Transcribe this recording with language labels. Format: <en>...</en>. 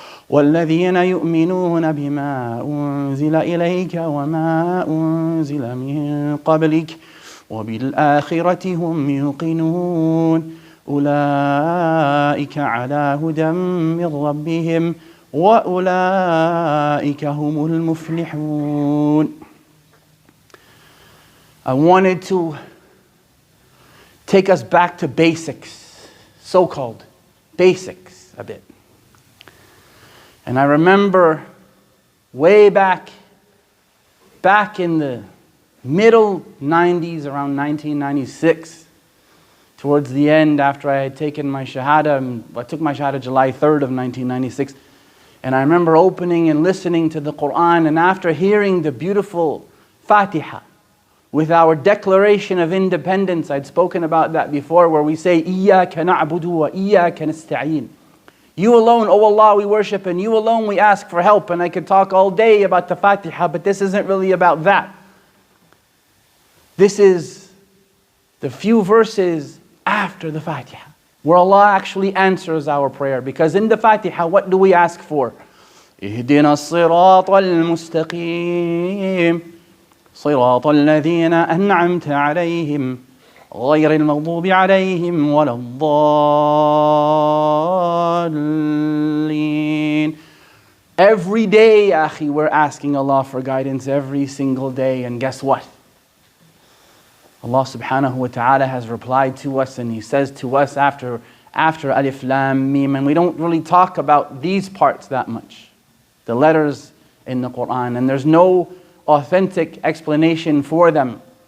<ar>والذين يؤمنون بما أنزل إليك وما أنزل من قبلك وبالآخرة هم يوقنون أولئك على هدى من ربهم وأولئك هم المفلحون.</ar> <en>I wanted to take us back to basics, so-called basics a bit. And I remember way back in the middle 90s, around 1996, towards the end after I had taken my Shahada, I took my Shahada July 3rd of 1996, and I remember opening and listening to the Quran, and after hearing the beautiful Fatiha, with our declaration of independence, I'd spoken about that before, where we say,</en> <ar>إِيَّاكَ نَعْبُدُ وَإِيَّاكَ نَسْتَعِينُ.</ar> <en>You alone, O Allah, we worship, and you alone we ask for help. And I could talk all day about the Fatiha, but this isn't really about that. This is the few verses after the Fatiha, where Allah actually answers our prayer. Because in the Fatiha, what do we ask for?</en> <ar>اهدنا الصراط المستقيم صراط الذين أنعمت عليهم غير المغضوب عليهم ولا الضالين.</ar> <en>Every day, akhi, we're asking Allah for guidance every single day. And guess what? Allah subhanahu wa ta'ala has replied to us, and He says to us after Alif Lam Mim, and we don't really talk about these parts that much, the letters in the Quran, and there's no authentic explanation for them.</en>